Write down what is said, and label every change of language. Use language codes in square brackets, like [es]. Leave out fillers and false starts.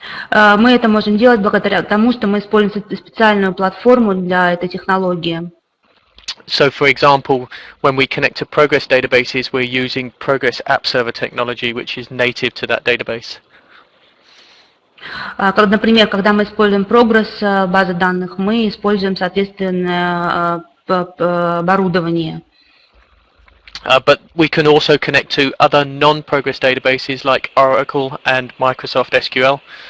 [ru] Мы это можем делать благодаря тому, что мы используем специальную платформу для этой технологии. [en] So, for example, when we connect to Progress databases, we're using Progress App Server technology, which is native to that database. [ru] Например, когда мы используем Progress базы данных, мы используем соответственное оборудование. [en] But we can also connect to other non-Progress databases like Oracle and Microsoft SQL.